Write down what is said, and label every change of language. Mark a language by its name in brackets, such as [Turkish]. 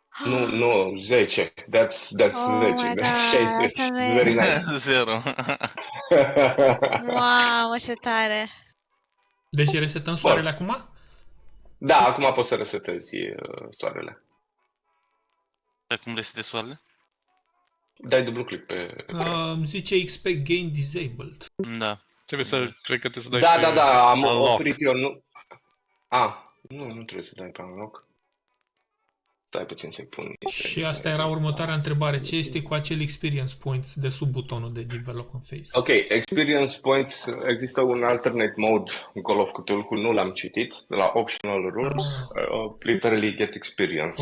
[Romanian] Nu, [English] 10. That's 10, that's 60. Very nice. 0. [Romanian] Wow, ce tare. Deci resetăm soarele acum? Da, acum poți să resetezi soarele. Dar cum resetezi soarele? Dai dublu click pe... Zice [English] expect gain disabled. [Romanian] Da. Trebuie să, cred că trebuie să dai pe... Da, am oprit eu, nu... Nu trebuie să dai pe unlock. Stai puțin să-i pun... Și asta era următoarea întrebare. Ce este cu acel experience points de sub butonul de development phase? Ok, experience points, există un alternate mode în Call of Cthulhu, nu l-am citit, de la optional rules, [English] literally get experience.